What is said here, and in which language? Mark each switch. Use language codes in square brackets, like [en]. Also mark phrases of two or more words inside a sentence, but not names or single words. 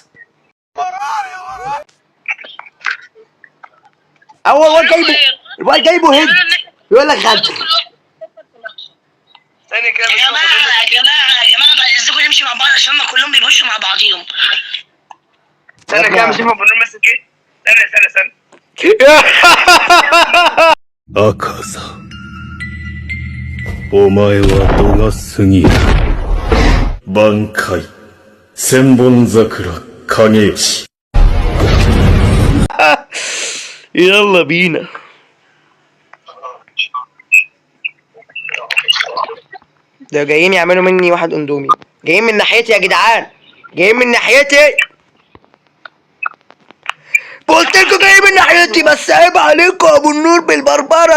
[ar] اول الواد جايبه هيد. يقول لك غدر. ثانية كده. يا جماعه بعد اذنكم نمشي مع بعض عشان ما كلهم بيخشوا مع بعضيهم. ثانية كده مش هما بنقول ماسك ايه؟ ثانية [ja] 赤座。お前は度が過ぎる。挽回。千本桜影吉。 [ar] يلا بينا. ده جايين يعملوا مني واحد اندومي. جايين من ناحيتي يا جدعان. جايين من ناحيتي. قلت لكم جايين من ناحيتي بس عيب عليكم يا ابو النور بالبربره.